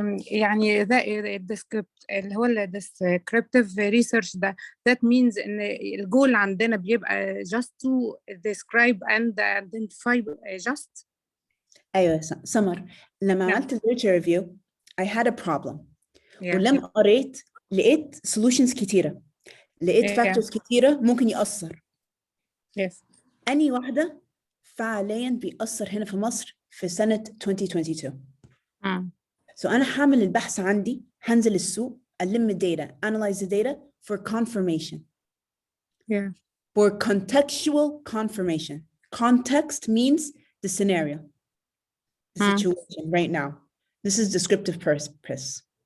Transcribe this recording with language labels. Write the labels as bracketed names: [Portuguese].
[Arabic] يعني ده الديسكريبت اللي هو [English] الديسكريبتيف ريسيرش [Arabic] ده [English] that means [Arabic] ان الجول عندنا بيبقى [English] just to describe and identify just. [Arabic] ايوه سمر، لما نعم. عملت [English] literature review I had a problem. Yeah. [Arabic] ولما قريت لقيت solutions كتيرة، لقيت factors كتيرة ممكن يأثر. [English] Yes. [Arabic] أني واحدة فعليا بيأثر هنا في مصر في سنة 2022. So أنا حامل البحث عندي، هنزل السوق، ألم data, [English] analyze the data for confirmation. Yeah. For contextual confirmation. Context means the scenario, the situation right now. This is descriptive purpose.